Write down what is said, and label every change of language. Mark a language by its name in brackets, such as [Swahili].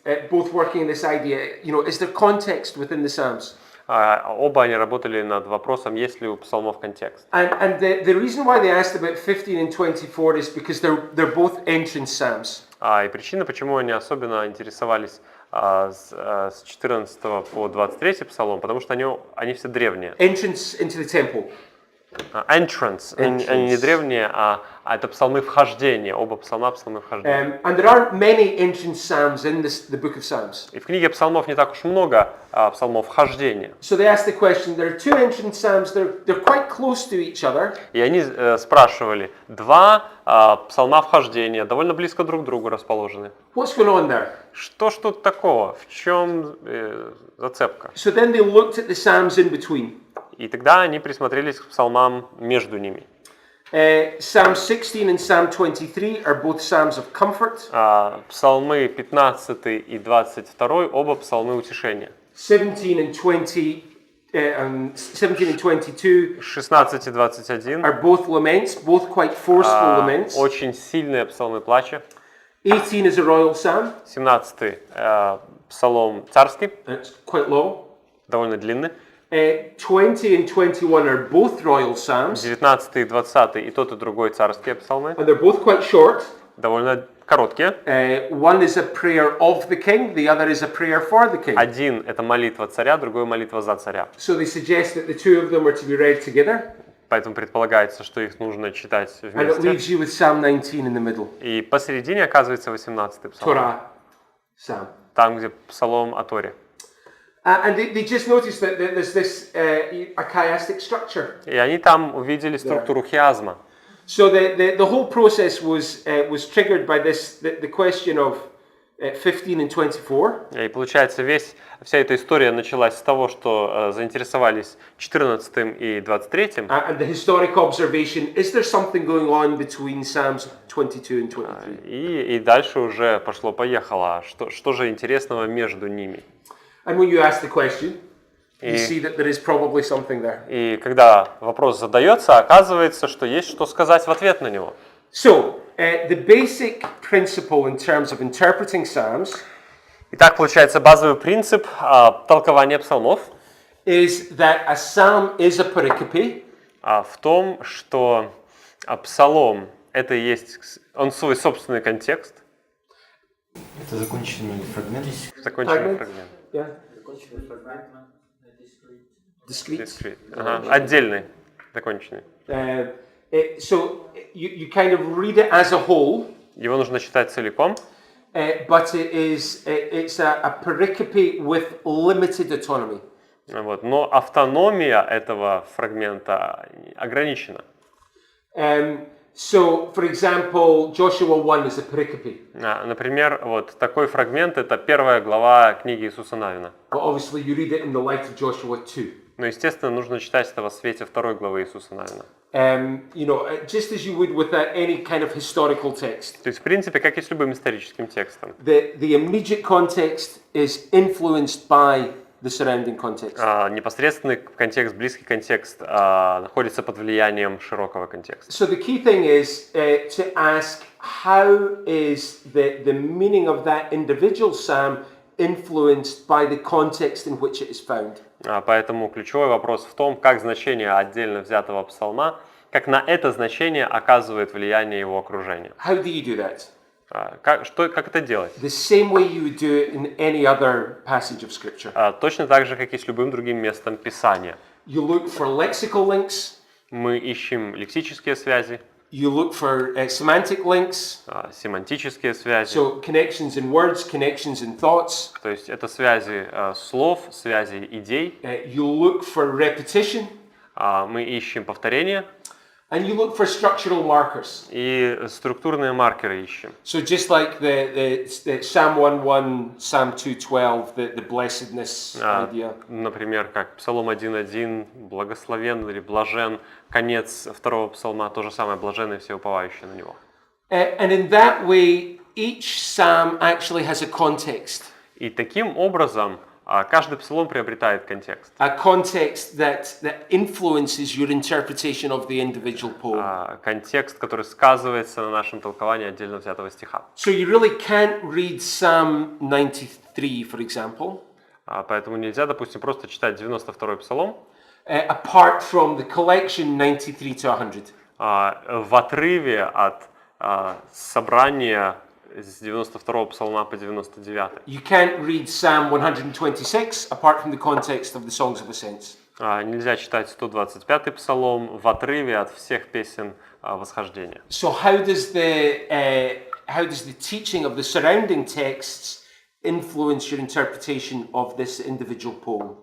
[English] Both working in this idea, is there context within the Psalms? [Russian] Оба они работали над вопросом, есть ли у псалмов контекст. [English] And the reason why they asked about 15 and 24 is because they're both ancient psalms. [Russian] И причина, почему они особенно интересовались с 14 по 23 псалом, потому что они все древние. [English] Entrance into the temple. Entrance. [Russian] Они не древние, а это псалмы вхождения. Оба псалма псалмы вхождения. [English] And there aren't many ancient psalms in the book of Psalms. [Russian] И в книге псалмов не так уж много псалмов вхождения. [English] So they asked the question, there are two ancient psalms, they're quite close to each other. [Russian] И они спрашивали, два псалма вхождения, довольно близко друг к другу расположены. [English] What's going on there? [Russian] Что ж тут такого? В чем зацепка? [English] So then they looked at the psalms in between. [Russian] И тогда они присмотрелись к псалмам между ними. [English] Psalm 16 and Psalm 23 are both psalms of comfort. [Russian] Псалмы 15 и 22 оба псалмы утешения. [English] 17 and 22 [Russian] 16 и 21 [English] are both laments, both quite forceful laments. [Russian] очень сильные псалмы плача. [English] 18 is a royal psalm. [Russian] 17 псалом царский, [English] It's quite long. [Russian] довольно длинный. [English] 20 and 21 are both royal psalms. [Russian] 19 и 20 и тот, и другой царские псалмы, [English] And they're both quite short. [Russian] довольно короткие. [English] One is a prayer of the king, the other is a prayer for the king. [Russian] Один – это молитва царя, другой – молитва за царя. [English] So they suggest that the two of them are to be read together. [Russian] Поэтому предполагается, что их нужно читать [English] And it [Russian] вместе. [English] leaves you with Psalm 19 in the middle. [Russian] И посередине оказывается 18-й псалом, [English] Torah Psalm. [Russian] там, где псалом о Торе. [English] And they just noticed that there's this a chiastic structure. [Russian] И они там увидели структуру хиазма. [English] So the whole process was triggered by the question of 15 and 24. [Russian] И получается, вся эта история началась с того, что заинтересовались 14 и 23. [English] And the historic observation, is there something going on between Psalms 22 and 23? [Russian] И дальше уже пошло-поехало. Что же интересного между ними? [English] And when you ask the question, you see that there is probably something there. [Russian] И когда вопрос задается, оказывается, что есть что сказать в ответ на него. [English] So, the basic principle in terms of interpreting Psalms [Russian] Итак, получается, базовый принцип толкования псалмов [English] is that a psalm is a pericope. [Russian] В том, что псалом – это и есть он свой собственный контекст. Это законченный фрагмент. Законченный фрагмент. [English] Yeah. Discrete. [Russian] Отдельный, законченный. [English] So you kind of read it as a whole. [Russian] Его нужно читать целиком. [English] But it's a pericope with limited autonomy. [Russian] Вот. Но автономия этого фрагмента ограничена. [English] So, for example, Joshua 1 is a pericope. [Russian] Например, вот такой фрагмент – это первая глава книги Иисуса Навина. [English] But obviously you read it in the light of Joshua 2. [Russian] Но, естественно, нужно читать это во свете второй главы Иисуса Навина. [English] Just as you would with any kind of historical text. [Russian] То есть, в принципе, как и с любым историческим текстом. [English] The immediate context is influenced by the surrounding context. [Russian] Непосредственный контекст, близкий контекст находится под влиянием широкого контекста. [English] So the key thing is to ask how is the meaning of that individual psalm influenced by the context in which it is found. [Russian] Поэтому ключевой вопрос в том, как значение отдельно взятого псалма, как на это значение оказывает влияние его окружения. [English] How do you do that? [Russian] Как это делать? [English] The same way you would do it in any other passage of Scripture. [Russian] Точно так же, как и с любым другим местом Писания. [English] You look for lexical links. [Russian] Мы ищем лексические связи. [English] You look for semantic links. [Russian] Семантические связи. [English] So connections in words, connections in thoughts. [Russian] То есть это связи слов, связи идей. [English] You look for repetition. [Russian] Мы ищем повторения. [English] And you look for structural markers. [Russian] И структурные маркеры ищем. [English] So just like the Psalm 1:1, Psalm 2:12, the blessedness idea. [Russian] Например, как Псалом 1:1, благословен или блажен, конец второго псалма, то же самое, блаженные все уповающие на него. [English] And in that way, each psalm actually has a context. [Russian] И таким образом каждый псалом приобретает контекст. [English] A context that influences your interpretation of the individual poem. [Russian] Контекст, который сказывается на нашем толковании отдельно взятого стиха. [English] So you really can't read Psalm 93, for example. [Russian] Поэтому нельзя, допустим, просто читать 92-й псалом [English] apart from the collection 93 to 100. [Russian] В отрыве от собрания с 92-го псалма по 99-й. [English] You can't read Psalm 126 apart from the context of the songs of ascents. [Russian] Нельзя читать 125-й псалом в отрыве от всех песен восхождения. [English] So how does the teaching of the surrounding texts influence your interpretation of this individual poem?